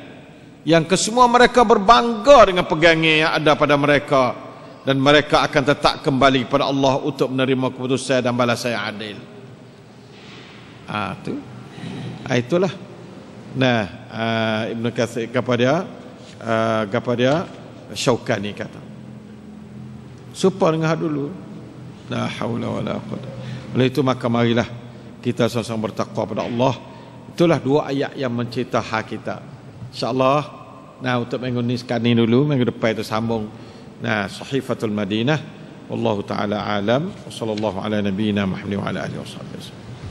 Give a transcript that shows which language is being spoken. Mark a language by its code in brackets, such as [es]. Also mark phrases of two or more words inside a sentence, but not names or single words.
[ms] Yang kesemua mereka berbangga dengan pegangan yang ada pada mereka, dan mereka akan tetap kembali kepada Allah untuk menerima keputusan dan balasan yang adil. Itulah. Nah, Ibnu Katsir kepada Syaukani kata supaya dengar dulu, [ar] لا حول ولا قوة. [ms] Oleh itu maka marilah kita sama-sama bertakwa pada Allah. Itulah dua ayat yang mencerita hak kita. InsyaAllah, nah untuk minggu ni sekali dulu, minggu depan itu sambung. Nah, Sahifatul Madinah. [ar] والله تعالى أعلم. وصلى الله على نبينا محمد وعلى آله وصحبه.